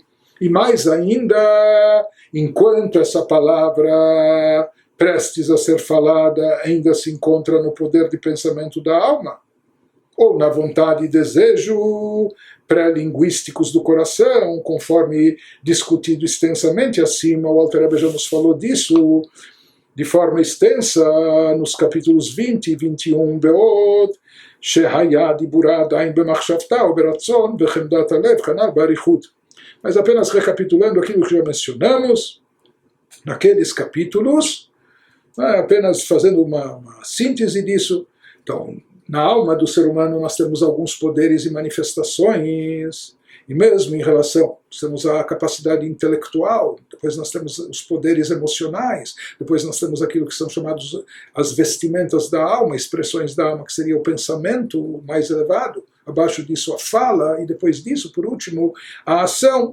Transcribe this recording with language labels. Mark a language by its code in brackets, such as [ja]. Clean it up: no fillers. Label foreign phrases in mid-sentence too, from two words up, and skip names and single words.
[pt] E mais ainda, enquanto essa palavra prestes a ser falada ainda se encontra no poder de pensamento da alma, ou na vontade e desejo pré-linguísticos do coração, conforme discutido extensamente acima, o Alter Rebbe já nos falou disso de forma extensa nos capítulos 20 e 21, [he] בעוד שהיה דיבורה עדיין במחשבתה או ברצון בחמדת הלב כנ״ל באריכות. [pt] Mas apenas recapitulando aquilo que já mencionamos naqueles capítulos, apenas fazendo uma síntese disso. Então, na alma do ser humano nós temos alguns poderes e manifestações, e mesmo em relação, temos a capacidade intelectual, depois nós temos os poderes emocionais, depois nós temos aquilo que são chamados as vestimentas da alma, expressões da alma, que seria o pensamento mais elevado, abaixo disso a fala, e depois disso, por último, a ação.